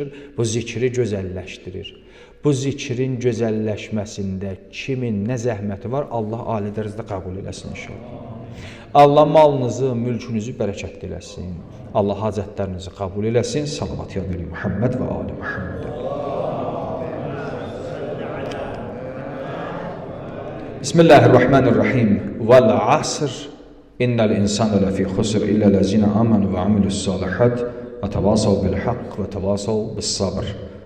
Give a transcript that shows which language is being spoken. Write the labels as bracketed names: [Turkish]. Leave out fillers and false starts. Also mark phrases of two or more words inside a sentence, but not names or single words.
[Azerbaijani] Bu zikri gözəlləşdirir. Bu zikrin gözəlləşməsində kimin nə zəhməti var, Allah ali dərəcədə qəbul eləsin inşallah. Allah malınızı, mülkünüzü bərəkət eləsin. Allah hacətlərinizi qəbul eləsin. Salavat [Arabic] يا نبي محمد وآل محمد. بسم الله الرحمن الرحيم. والعصر. إن الإنسان لفي خسر إلا الذين آمنوا وعملوا الصالحات وتواصوا بالحق وتواصوا بالصبر.